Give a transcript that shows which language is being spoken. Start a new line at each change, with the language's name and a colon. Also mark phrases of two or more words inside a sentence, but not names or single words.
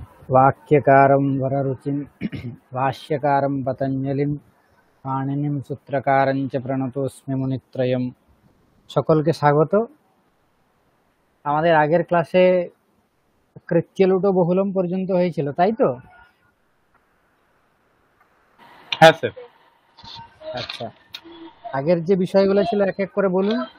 Sanskrit: वाक्यकारं वररुचिं भाष्यकारं पतञ्जलिं पाणिनिं सूत्रकारं च प्रणतोऽस्मि मुनित्रयम्।
Bangla: সকলকে স্বাগত। আমাদের আগের ক্লাসে
Sanskrit: কৃত্যলুটো বহুলম
Bangla: পর্যন্ত হয়েছিল, তাই তো? হ্যাঁ স্যার। আচ্ছা, আগের যে বিষয়গুলো ছিল এক এক করে বলুন।